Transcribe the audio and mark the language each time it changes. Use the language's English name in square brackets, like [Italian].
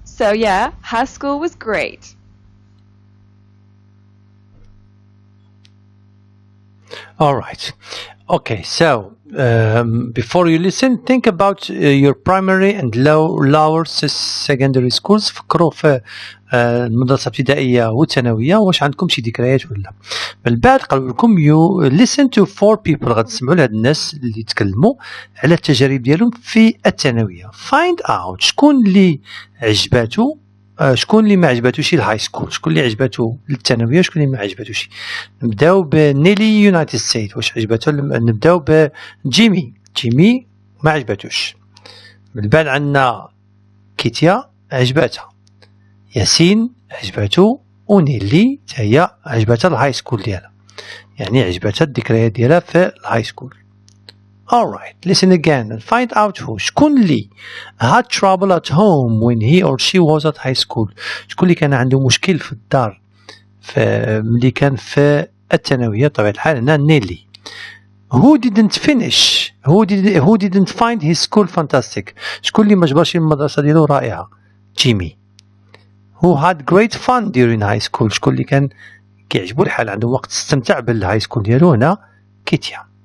[English] So yeah, high school was great. All right. Okay, so before you listen, think about your primary and lower secondary schools. [Arabic] فكروا في المدرسة الابتدائية والثانوية واش عندكم شي ذكريات ولا. من بعد قالوا لكم [English] you listen to 4 people [Arabic] غتسمعوا لهاد الناس اللي يتكلموا على التجارب ديالهم في الثانوية. [English] Find out [Arabic] شكون اللي عجباتو شكون اللي ما عجباتوش الهاي سكول، شكون اللي عجباتو الثانويه، شكون اللي ما عجباتوش. نبداو بنيلي يونايتد ستيت واش عجباتو. نبداو بجيمي ما عجباتوش. من بعد عندنا كيتيا عجباتها، ياسين عجباتو، ونيلي حتى هي عجباتها الهاي سكول ديالها، يعني عجباتها الذكريات ديالها في الهاي سكول. [English] Alright, listen again and find out who. [Arabic] شكون اللي [English] had trouble at home when he or she was at high school. [Arabic] شكون اللي كان عنده مشكل في الدار ملي كان في الثانوية. طبعا الحال هنا نيلي. [English] Who didn't finish? Who didn't find his school fantastic? [Arabic] شكون اللي ما جبرش المدرسة ديالو رائعة؟ جيمي. [English] Who had great fun during high school? [Arabic] شكون اللي كان كيعجبو الحال عندهم وقت استمتاع بالهاي سكول ديالو هنا كيتيا.